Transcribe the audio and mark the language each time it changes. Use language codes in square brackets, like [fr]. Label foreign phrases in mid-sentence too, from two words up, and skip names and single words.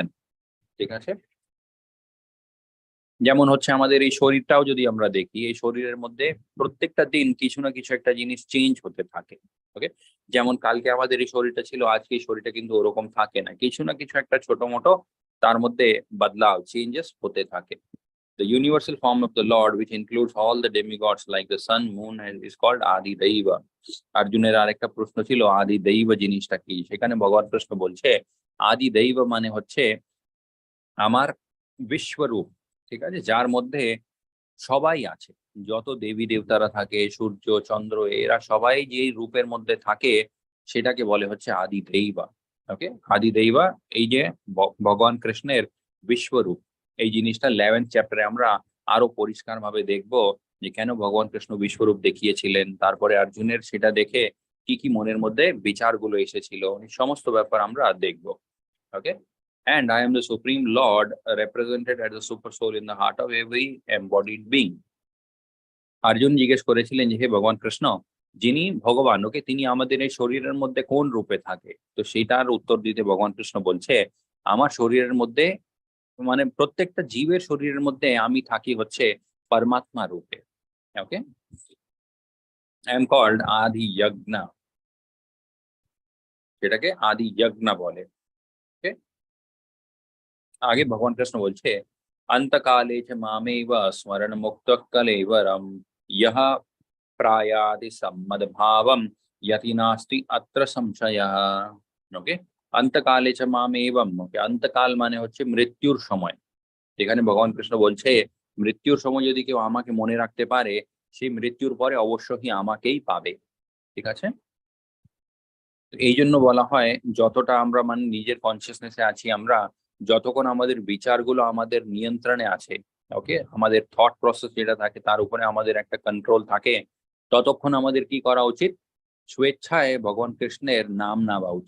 [bn] ঠিক আছে, যেমন হচ্ছে আমাদের এই শরীরটাও যদি আমরা দেখি, এই শরীরের মধ্যে প্রত্যেকটা দিন কিছু না কিছু একটা জিনিস চেঞ্জ হতে থাকে। ওকে, যেমন কালকে আমাদের এই শরীরটা ছিল, আজকে এই শরীরটা কিন্তু ওরকম থাকে না, কিছু না কিছু একটা ছোট মোটো তার মধ্যে বদলাव চেঞ্জেস হতে থাকে। [en] The universal form of the Lord, which includes all the demigods like the sun, moon, and is called Adi Daiva। [bn] অর্জুনের আরেকটা প্রশ্ন ছিল আদি দৈব জিনিসটা কি, সেখানে ভগবান কৃষ্ণ বলছে আদি দৈব মানে হচ্ছে আমার বিশ্বরূপ। ঠিক আছে, যার মধ্যে সবাই আছে, যত দেবী দেবতারা থাকে, সূর্য চন্দ্র, এরা সবাই যে রূপের মধ্যে থাকে সেটাকে বলে হচ্ছে আদি দৈবা। ওকে, আদি দৈবা এই যে ভগবান কৃষ্ণের বিশ্বরূপ, এই জিনিসটা 11th চ্যাপ্টারে আমরা আরো পরিষ্কার ভাবে দেখবো যে কেন ভগবান কৃষ্ণ বিশ্বরূপ দেখিয়েছিলেন, তারপরে অর্জুনের সেটা দেখে কি কি মনের মধ্যে বিচারগুলো এসেছিল, এই সমস্ত ব্যাপার আমরা দেখবো। ওকে, [en] and I am the Supreme Lord, represented as the super soul in the heart of every embodied being। [bn] অর্জুন জিজ্ঞেস করেছিলেন যে হে ভগবান কৃষ্ণ, যিনি ভগবান, ওকে, তিনি আমাদের এই শরীরের মধ্যে কোন রূপে থাকে। তো সেটার উত্তর দিতে ভগবান কৃষ্ণ বলছে আমার শরীরের মধ্যে মানে প্রত্যেকটা জীবের শরীরের মধ্যে আমি থাকি হচ্ছে পরমাত্মা রূপে। ওকে, [en] I am called [bn] আদি যজ্ঞ, যেটাকে আদি যজ্ঞ বলে। ওকে, আগে ভগবান কৃষ্ণ বলছে [sa] अंतकाले च मामेव स्मरण मुक्त कलेवरम यह प्रायाति सम्मदभावम यति नास्ति अत्र संशयः। [bn] ওকে, [sa] अंतकाले च मामेवम, [bn] ওকে, अंतकाल মানে হচ্ছে মৃত্যুর সময়। এখানে ভগবান কৃষ্ণ বলছে মৃত্যুর সময় যদি কেউ আমাকে মনে রাখতে পারে, সেই মৃত্যুর পরে অবশ্যই আমাকেই পাবে। ঠিক আছে, এই জন্য বলা হয় যতটা আমরা মানে নিজের কনসিয়াসনেসে আছি, আমরা যতক্ষণ আমাদের বিচারগুলো আমাদের নিয়ন্ত্রণে আছে, ওকে, আমাদের [en] thought process [bn] যেটা থাকে তার উপরে আমাদের একটা কন্ট্রোল থাকে, ততক্ষণ আমাদের কি করা উচিত, স্বেচ্ছায় ভগবান কৃষ্ণের নাম নেওয়া উচিত।